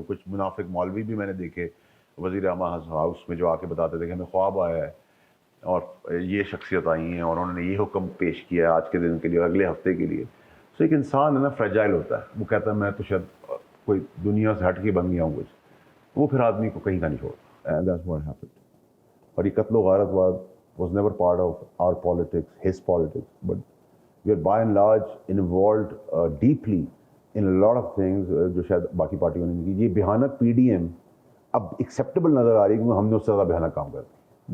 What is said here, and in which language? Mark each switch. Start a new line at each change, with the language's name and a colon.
Urdu: کچھ منافق مولوی بھی میں نے دیکھے وزیر اعلیٰ ہاؤس میں جو آ کے بتاتے تھے کہ ہمیں خواب آیا ہے اور یہ شخصیت آئی ہیں اور انہوں نے یہ حکم پیش کیا ہے آج کے دن کے لیے اور اگلے ہفتے کے لیے. تو ایک انسان ہے نا فریجائل ہوتا ہے, وہ کہتا ہے میں تو شاید کوئی دنیا سے ہٹ کے بن گیا ہوں کچھ, وہ پھر آدمی کو کہیں کا نہیں چھوڑتا.
English: That's what happened.
Urdu: اور یہ قتل و غارت
English: was never part of our politics, his politics, but we are by and large involved deeply in a lot of things
Urdu: جو شاید باقی پارٹیوں نے نہیں کی. یہ بھیانک پی ڈی ایم اب ایکسیپٹیبل نظر آ رہی ہے کیونکہ ہم نے اس سے زیادہ بھیانک کام کرتے ہیں.